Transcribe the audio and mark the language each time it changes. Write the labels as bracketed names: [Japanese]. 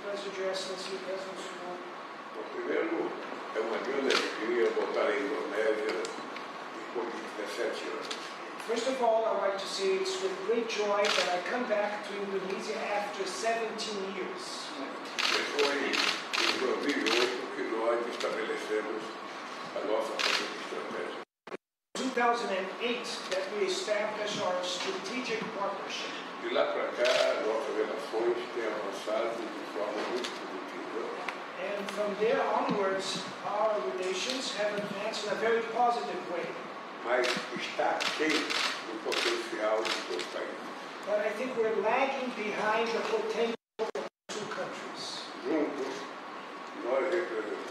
[English] President, Your Excellency, President Senhor. [Portuguese] Primeiro, é uma grande alegria voltar à Indonésia depois de 17 anos. [English] First of all, I'd like to say it's with great joy that I come back to Indonesia after 17 years. [Portuguese] Foi em 2008 que nós estabelecemos a nossa estratégia. [English] 2008 that we established our strategic partnership. [Portuguese] De lá para cá, nossas relações têm avançado de forma muito positiva. [English] And from there onwards, our relations have advanced in a very positive way. [Portuguese] Mas está aquém do potencial de dois países. [English] But I think we're lagging behind the potential of two countries. [Portuguese] Juntos, nós representamos